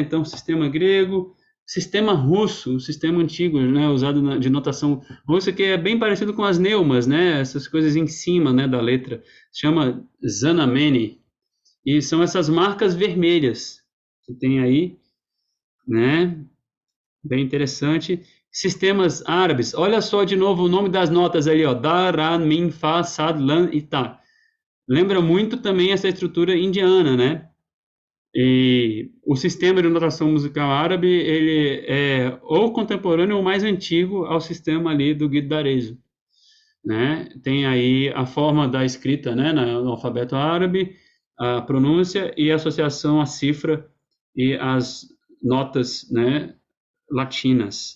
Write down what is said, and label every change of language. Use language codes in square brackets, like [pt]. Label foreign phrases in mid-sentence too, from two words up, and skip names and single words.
[pt] Então, sistema grego, sistema russo, o sistema antigo, né, usado de notação russa, que é bem parecido com as neumas, né? Essas coisas em cima, né, da letra. Se chama Znameni. E são essas marcas vermelhas que tem aí, né? Bem interessante. Sistemas árabes. Olha só de novo o nome das notas ali, ó. Da, ra, min, fa, sad, lan e ta. Lembra muito também essa estrutura indiana, né? E o sistema de notação musical árabe, ele é ou contemporâneo ou mais antigo ao sistema ali do Guido d'Arezzo, né? Tem aí a forma da escrita, né, no alfabeto árabe, a pronúncia e a associação à cifra e as notas, né, latinas.